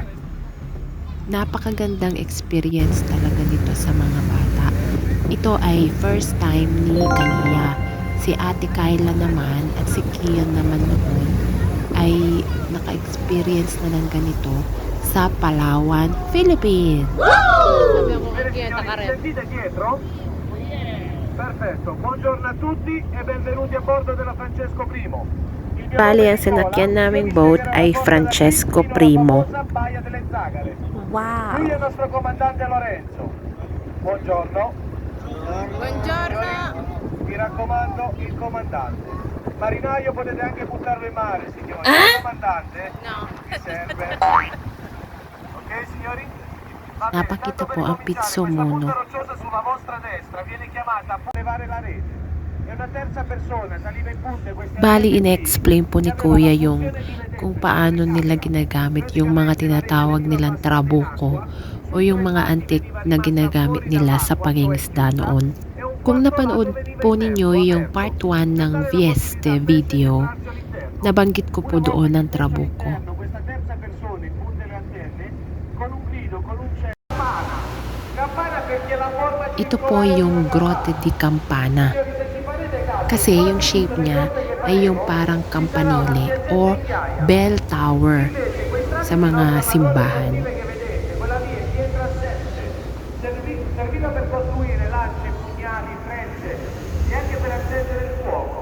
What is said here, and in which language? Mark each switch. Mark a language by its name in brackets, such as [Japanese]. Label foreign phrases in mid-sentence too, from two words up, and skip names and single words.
[Filipino] Napakagandang experience talaga nito sa mga bata. Ito ay first time ni Kania. Si Ate Kyla naman at si Kian naman noon ay naka-experience na ng ganito sa Palawan, Philippines. [Italian] Sentite dietro? Perfetto, buongiorno a tutti e benvenuti a bordo della Francesco Primo. [Filipino] Bali, ang sinakyan naming boat ay Francesco Primo. [English] Wow! [Italian] Qui è il nostro comandante Lorenzo. Buongiorno. Buongiorno. Mi raccomando, il comandante. Marinaio potete anche buttarlo in mare, signori. Il comandante No. vi serve. Ok, signori? [Filipino] Napakita po ang pizzo mono. [Italian] Sulla vostra destra viene chiamata a levare la rete. E una terza persona saliva in punta [Filipino] Bali, ine-explain po ni Kuya yung kung paano nila ginagamit yung mga tinatawag nilang trabuko o yung mga antik na ginagamit nila sa pangingisda noon. Kung napanood po ninyo yung part 1 ng Vieste video, nabanggit ko po doon ang trabuko. Ito po yung Grotte di Campana. Kasi yung shape niya ay yung parang campanile o bell tower sa mga simbahan. [Italian] Serviva per costruire lance, pugnali, frecce e anche per accendere il fuoco.